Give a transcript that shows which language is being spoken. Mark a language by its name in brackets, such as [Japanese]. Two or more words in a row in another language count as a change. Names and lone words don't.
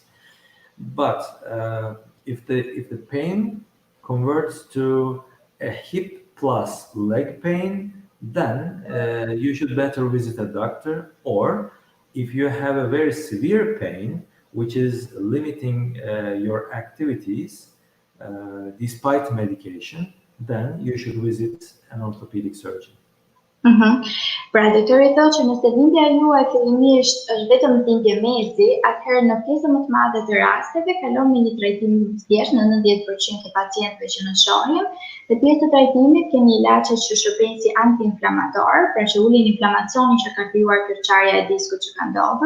[English] But if the pain converts to a hip plus leg pain, then you should better visit a doctor. Or if you have a very severe pain, which is limiting your activities despite medication, then you should visit an orthopedic surgeon. [Albanian] Pra doktori thotë që nëse dhimbja juaj fillimisht është vetëm dhimbje mezi, atëherë në pjesën më të madhe të rasteve kalon me një trajtim thjesht në 90% e pacientëve që ne shohim. Dhe pjesë të trajtimit kemi ilaçe që shërbejnë si anti-inflamator, pra që ulin inflamacionin që ka krijuar kërçarja e diskut që ka ndodhur.